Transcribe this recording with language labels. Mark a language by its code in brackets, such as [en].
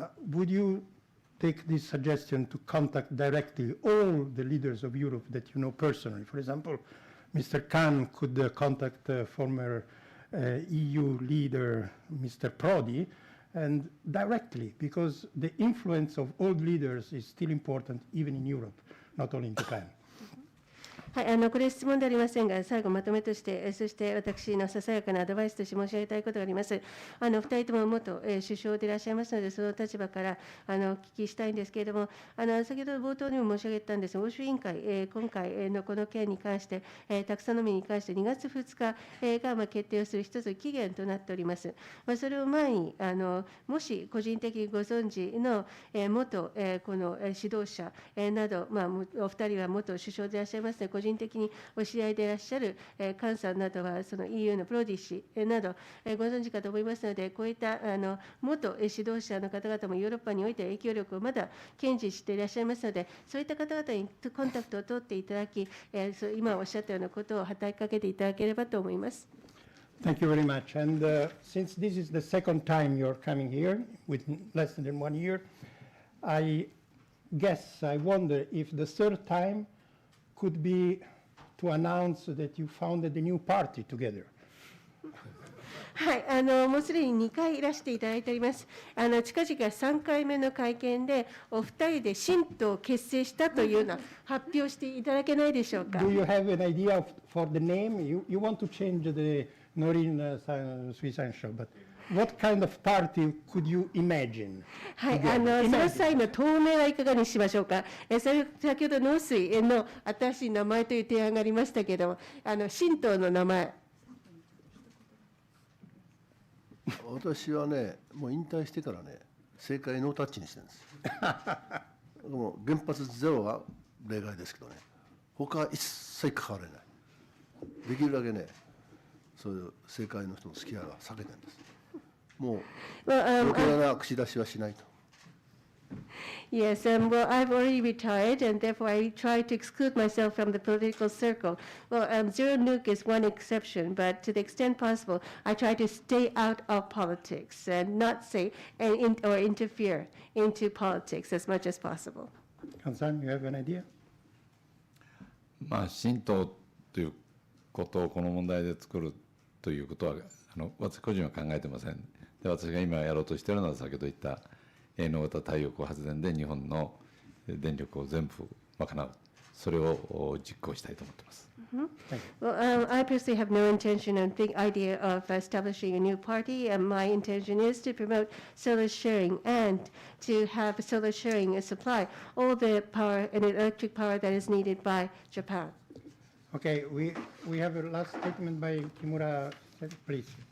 [en] Would you take this suggestion to contact directly all the leaders of Europe that you know personally? For example, Mr. Khan could contact former EU leader, Mr. Prodi, and directly, because the influence of old leaders is still important even in Europe, not only in Japan. [ja] はい、これ質問でありませんが、最後まとめとして、そして私のささやかなアドバイスとして申し上げたいことがあります。 2人とも元首相でいらっしゃいますので、その立場からお聞きしたいんですけれども、先ほど冒頭にも申し上げたんですが、欧州委員会、今回のこの件に関して、タクソノミーに関して2月2日が決定をする一つ期限となっております。それを前に、もし個人的にご存知の元この指導者など、お二人は元首相でいらっしゃいますので、個人的にお知り合いでいらっしゃる菅さんなどは、その EU のプロディ氏などご存知かと思いますので、こういった元指導者の方々もヨーロッパにおいて影響力をまだ堅持していらっしゃいますので、そういった方々にコンタクトを取っていただき、今おっしゃったようなことを働きかけていただければと思います。 [en] Thank you very much. And since this is the second time you're coming here with less than 1 year, I wonder if the third time could be to announce that you founded a new party together. [ja] はい、もうすでに2回いらしていただいております。近々3回目の会見で、お二人で新党を結成したというような発表していただけないでしょうか。 [en] Do you have an idea for the name? You want to change the Norin Suisansho, but what kind of party could you imagine? [ja] はい、その際の党名はいかがにしましょうか。先ほど農水の新しい名前という提案がありましたけれども、新党の名前。私はね、もう引退してからね、政界ノータッチにしてるんです。もう原発ゼロは例外ですけどね、他は一切関われない。できるだけね、そういう政界の人の付き合いは避けてるんです。もう余計な口出しはしないと。 [en] Yes, well, I've already retired, and therefore I try to exclude myself from the political circle. Well, zero nuke is one exception, but to the extent possible, I try to stay out of politics and not say or interfere into politics as much as possible. Kansan, you have an idea? [ja] まあ、新党ということをこの問題で作るということは私個人は考えてません。で、私が今やろうとしているのは先ほど言った営農型太陽光発電で日本の電力を全部賄う、それを実行したいと思っています。 [en] Well, I personally have no intention and the idea of establishing a new party, and my intention is to promote solar sharing and to have solar sharing supply all the power and electric power that is needed by Japan. Okay, we have a last statement by Kimura, please.